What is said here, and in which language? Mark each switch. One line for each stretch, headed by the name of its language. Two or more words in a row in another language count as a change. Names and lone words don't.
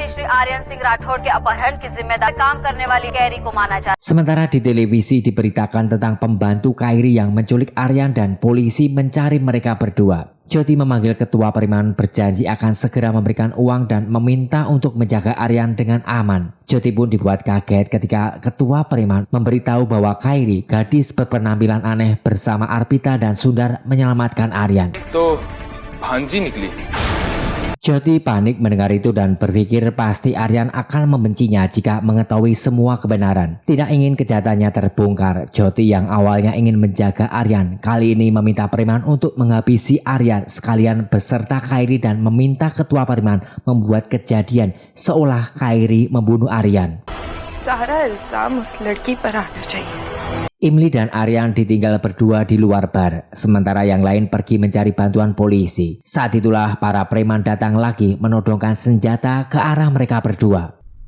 Indonesian: Sementara di televisi diberitakan tentang pembantu Kairi yang menculik Aryan dan polisi mencari mereka berdua. Jyoti memanggil ketua preman berjanji akan segera memberikan uang dan meminta untuk menjaga Aryan dengan aman. Jyoti pun dibuat kaget ketika ketua preman memberitahu bahwa Kairi, gadis berpenampilan aneh bersama Arpita dan Sundar menyelamatkan Aryan.
Hindi: तो भांजी निकली।
Indonesian: Jyoti panik mendengar itu dan berpikir pasti Aryan akan membencinya jika mengetahui semua kebenaran. Tidak ingin kejahatannya terbongkar, Jyoti yang awalnya ingin menjaga Aryan kali ini meminta preman untuk menghabisi Aryan sekalian beserta Kairi dan meminta ketua preman membuat kejadian seolah Kairi membunuh Aryan.
Hindi: सारा इल्जाम उस लड़की पर आना चाहिए।
Indonesian: Imli dan Aryan ditinggal berdua di luar bar, sementara yang lain pergi mencari bantuan polisi. Saat itulah para preman datang lagi menodongkan senjata ke arah mereka berdua.